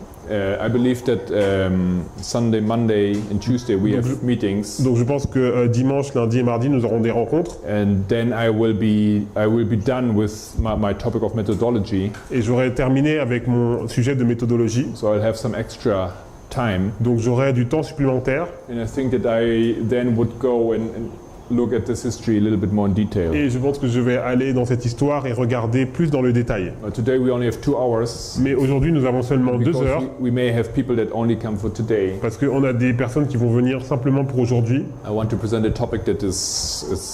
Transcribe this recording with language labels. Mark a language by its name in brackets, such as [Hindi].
[English] I believe that Sunday, Monday, and Tuesday we have meetings, [French] donc je pense que dimanche, lundi et mardi nous aurons des rencontres [English] and then I will be done with my topic of methodology. [French] et j'aurai terminé avec mon sujet de méthodologie. [English] So I'll have some extra time, [French] Donc j'aurai du temps supplémentaire [English] and I think that I then would go and look at this history a little bit more in detail. [French] et je pense que je vais aller dans cette histoire et regarder plus dans le détail. [English] Today we only have 2 hours. [French] Mais aujourd'hui nous avons seulement 2 [English] Because [French] heures [English] we may have people that only come for today. [French] parce qu'on a des personnes qui vont venir simplement pour aujourd'hui. [English] I want to present a topic that is